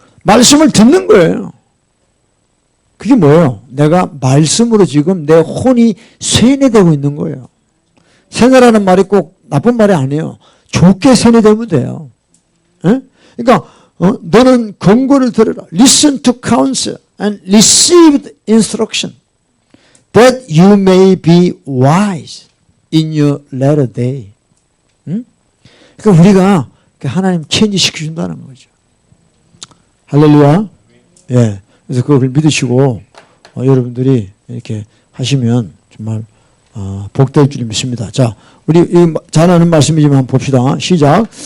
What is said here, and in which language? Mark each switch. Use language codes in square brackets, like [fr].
[ko] 말씀을 듣는 거예요. 그게 뭐예요? 내가 말씀으로 지금 내 혼이 세뇌되고 있는 거예요. 세뇌라는 말이 꼭 나쁜 말이 아니에요. 좋게 세뇌되면 돼요. 그러니까 너는 권고를 들으라. [en] Listen to counsel and receive instruction that you may be wise in your latter day. [ko] 그러니까 우리가 하나님 체인지 시켜준다는 거죠. 할렐루야. 예. 그래서 그걸 믿으시고 여러분들이 이렇게 하시면 정말 복될 줄 믿습니다. 자, 우리 잘 아는 말씀이지만 봅시다. 시작.